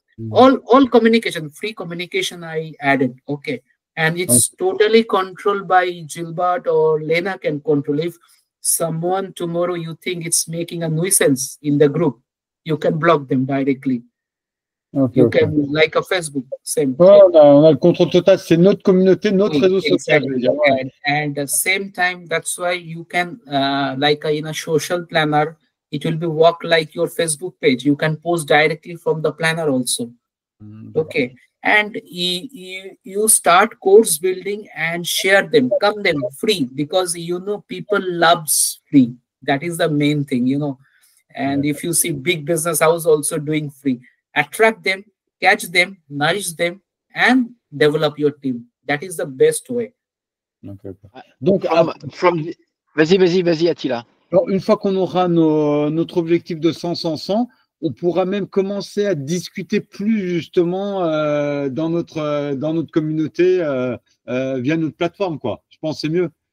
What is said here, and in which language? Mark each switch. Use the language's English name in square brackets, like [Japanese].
[English] All communication, free communication I added. Okay. And it's totally controlled by Gilbert, or Lena can control. If someone tomorrow you think it's making a nuisance in the group, you can block them directly. You can, like a Facebook, same. [French] On a le contrôle total, c'est notre communauté, notre réseau social. [English] Exactly. And the same time, that's why you can, like in a social planner, it will be work like your Facebook page. You can post directly from the planner also. Okay. And you start course building and share them, come them free, because people loves free. That is the main thing, And if you see big business house also doing free, attract them, catch them, nourish them, and develop your team. That is the best way. [French] Donc, vas-y, Attila. Alors, une fois qu'on aura notre objectif de 100, on pourra même commencer à discuter plus justement dans notre communauté via notre plateforme, quoi. Je pense que c'est mieux.